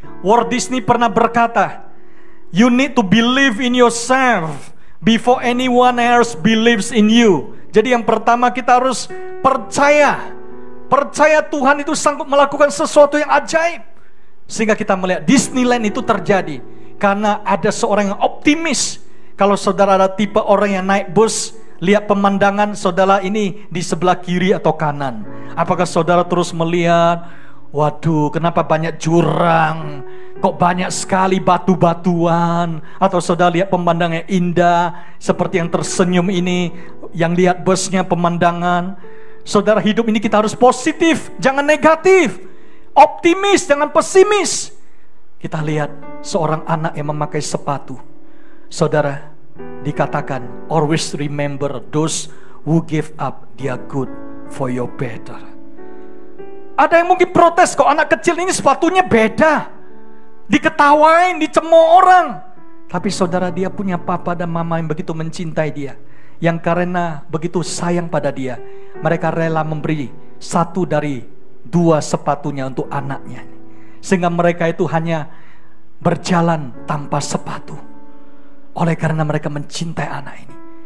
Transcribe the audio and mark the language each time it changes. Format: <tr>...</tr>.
<en>Walt Disney</en> <id>pernah berkata,</id> <en>you need to believe in yourself before anyone else believes in you.</en> <id>Jadi yang pertama kita harus percaya. Percaya Tuhan itu sanggup melakukan sesuatu yang ajaib. Sehingga kita melihat Disneyland itu terjadi karena ada seorang yang optimis. Kalau saudara ada tipe orang yang naik bus, lihat pemandangan saudara ini di sebelah kiri atau kanan. Apakah saudara terus melihat, waduh kenapa banyak jurang, kok banyak sekali batu-batuan. Atau saudara lihat pemandangan yang indah, seperti yang tersenyum ini, yang lihat busnya pemandangan. Saudara, hidup ini kita harus positif, jangan negatif. Optimis, jangan pesimis. Kita lihat seorang anak yang memakai sepatu. Saudara, dikatakan</id> <en>always remember those who give up their good for your better.</en> <id>Ada yang mungkin protes, kok anak kecil ini sepatunya beda, diketawain, dicemooh orang. Tapi saudara, dia punya papa dan mama yang begitu mencintai dia, yang karena begitu sayang pada dia, mereka rela memberi satu dari dua sepatunya untuk anaknya, sehingga mereka itu hanya berjalan tanpa sepatu. Oleh karena mereka mencintai anak ini.</id>